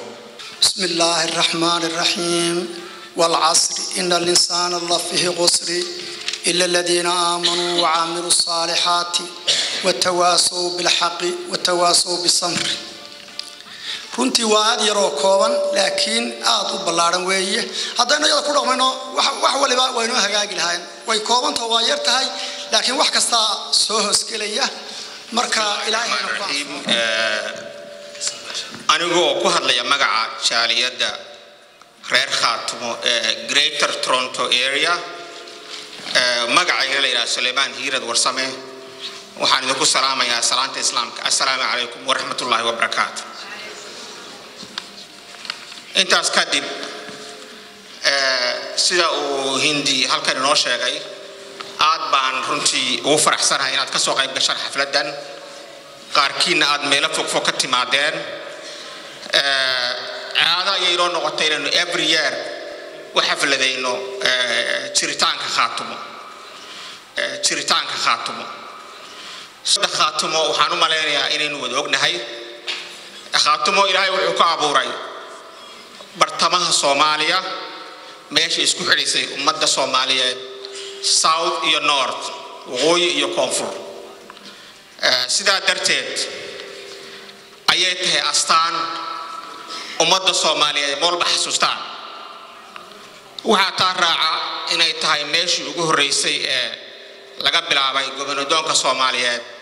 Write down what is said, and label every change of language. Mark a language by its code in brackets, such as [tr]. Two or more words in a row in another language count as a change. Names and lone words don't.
[ar] بسم الله الرحمن الرحيم والعصر إن الإنسان لفيه خسر إلا الذين آمنوا وعملوا الصالحات وتواصوا بالحق وتواصوا بالصبر. [so] runtii waa aad yar oo kooban laakiin aad u ballaaran weeye haddana iyada ku dhaqmayno wax waliba waynu hagaagi lahayn way koobanto waa yar tahay laakiin wax kasta soo hoosgelaya marka ilaahay anigoo ku hadlaya magaca jaaliyada reer Khaatumo Greater Toronto area magacayga la yiraahdo Sulaymaan Hiirad Warsame waxaan idinku salaamayaa salaanta islaamka [ar] السلام عليكم ورحمة الله وبركاته. [so] intaas kadib sida uu hindi halkan inoo sheegay aad baan runtii ugu faraxsanahay inaad ka soo qayb gashaan xafladan qaarkiina aad meelo fog ka timaadeen aada ayay inoo noqotay inaynu [en] every year [so] u xafladayno jiritaanka Khaatumo Khaatumo waxaan u maleynayaa inaynu wada ognahay Khaatumo Ilaahay wuxuu ka abuuray bartamaha Soomaaliya meesha isku xidhisay ummadda Soomaaliyeed south iyo north waqooyi iyo koonfur sidaa darteed ayay tahay astaan ummadda Soomaaliyeed moolba xasuustaan waxa taa raaca inay tahay meeshii ugu horeysay ee laga bilaabay gobonadooyinka Soomaaliyeed